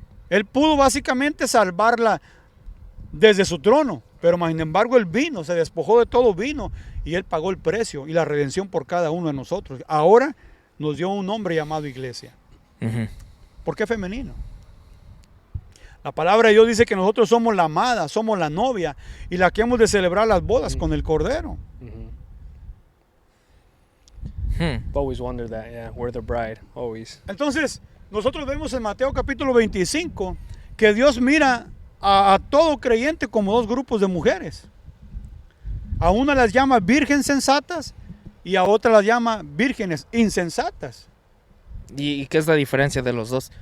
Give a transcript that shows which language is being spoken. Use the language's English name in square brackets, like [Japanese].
[Spanish] Él pudo básicamente salvarla desde su trono, pero sin embargo Él vino, se despojó de todo, vino y Él pagó el precio y la redención por cada uno de nosotros. Ahora nos dio un nombre llamado iglesia. ¿Por qué femenino? La palabra de Dios dice que nosotros somos la amada, somos la novia y la que hemos de celebrar las bodas con el Cordero. [English] Always wondered that, yeah, we're the bride, always. [Spanish] Entonces, nosotros vemos en Mateo capítulo 25 que Dios mira a todo creyente como 2 grupos de mujeres. A una las llama virgen sensatas y a otra las llama vírgenes insensatas. ¿Y qué es la diferencia de los dos?